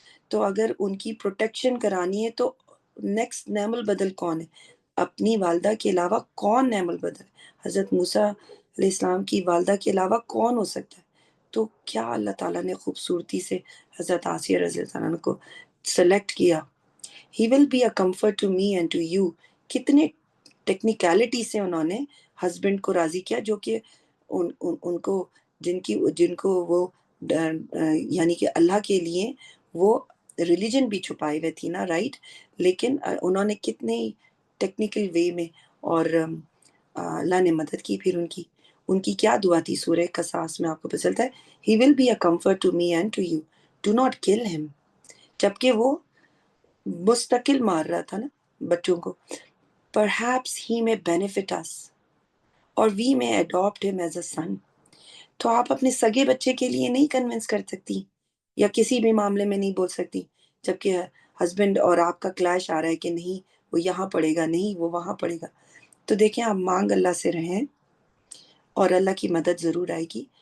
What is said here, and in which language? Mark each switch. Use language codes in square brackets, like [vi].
[ur] تو اگر ان کی پروٹیکشن کرانی ہے تو نیکسٹ نعم البدل کون ہے؟ اپنی والدہ کے علاوہ کون نعم البدل؟ حضرت موسیٰ علیہ السلام کی والدہ کے علاوہ کون ہو سکتا ہے؟ تو کیا اللہ تعالیٰ نے خوبصورتی سے حضرت آسیہ رضی اللہ عنہ کو سلیکٹ کیا. [en] He will be a comfort to me and to you. [ur] کتنے ٹیکنیکلٹی سے انہوں نے ہسبینڈ کو راضی کیا، جو کہ ان کو جن کو وہ یعنی کہ اللہ کے لیے وہ ریلیجن بھی چھپائے ہوئے تھی نا، رائٹ. لیکن انہوں نے کتنے ٹیکنیکل وے میں، اور اللہ نے مدد کی. پھر ان کی کیا دعا تھی سورہ قصاص میں آپ کو پتہ چلتا ہے [en] He will be a comfort to me and to you. Do not kill him. [ur] جبکہ وہ مستقل مار رہا تھا نا بچوں کو. [en] Perhaps he may benefit us or we may adopt him as a son. [ur] تو آپ اپنے سگے بچے کے لیے نہیں کنونس کر سکتی یا کسی بھی معاملے میں نہیں بول سکتی، جبکہ ہسبینڈ اور آپ کا کلیش آ رہا ہے کہ نہیں وہ یہاں پڑے گا، نہیں وہ وہاں پڑے گا. تو دیکھیں آپ مانگ اللہ سے رہیں اور اللہ کی مدد ضرور آئے گی.